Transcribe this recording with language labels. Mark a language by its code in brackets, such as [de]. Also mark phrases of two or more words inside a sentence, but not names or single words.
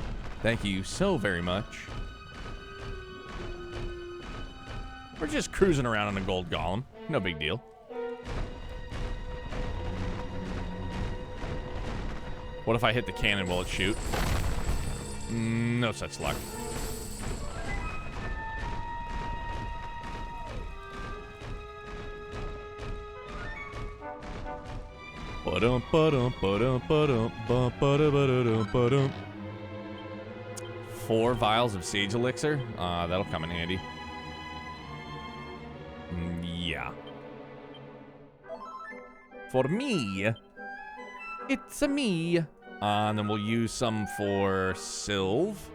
[en] Thank you so very much. We're just cruising around on a gold golem. No big deal. What if I hit the cannon? Will it shoot? No such luck. Ba-dum, ba-dum, ba-dum, ba-dum, ba-dum, ba-dum. 4 vials of sage elixir. That'll come in handy. Yeah. For me. It's a me. And then we'll use some for Sylv.